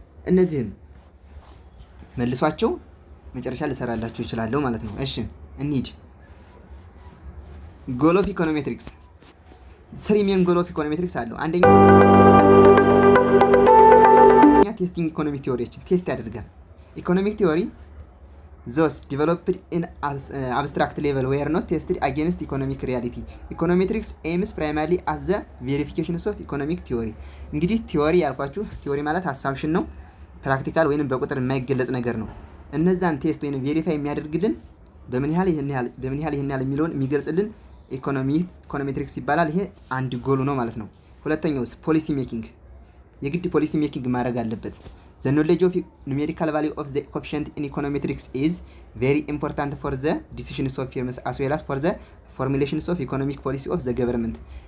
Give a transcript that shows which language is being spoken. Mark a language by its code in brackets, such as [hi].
[am] እነዚህን መልሷቸው መጨረሻ ልሰራላችሁ እችላለሁ ማለት ነው። እሺ እንሂድ። ጎል ኦፍ ኢኮኖሜትሪክስ 3 ሜን ጎል ኦፍ ኢኮኖሜትሪክስ አለው። አንደኛ ቴስቲንግ ኢኮኖሚክ ቲዮሪዎችን ቴስት ያደርጋል። ኢኮኖሚክ ቲዮሪ [en] those developed in abstract level were not tested against economic reality. Econometrics aims primarily at the verification of economic theory. [am] እንግዲህ ቲዮሪ ያልኳችሁ ቲዮሪ ማለት አሳምፕሽን ነው፣ ፕራክቲካል ወይንም በቁጥር የማይገለጽ ነገር ነው። እነዛን ቴስት ወይንም ቬሪፋይ የሚያደርግልን በምን ያህል ይሄን ያህል የሚለውን የሚገልጽልን ኢኮኖሜትሪክስ ይባላል። ይሄ አንድ ጎሉ ነው ማለት ነው። ሁለተኛውስ ፖሊሲ ሜኪንግ፣ የግድ ፖሊሲ ሜኪንግ ማድረግ አለበት። [en] The knowledge of numerical value of the coefficient in econometrics is very important for the decisions of firms as well as for the formulations of economic policy of the government.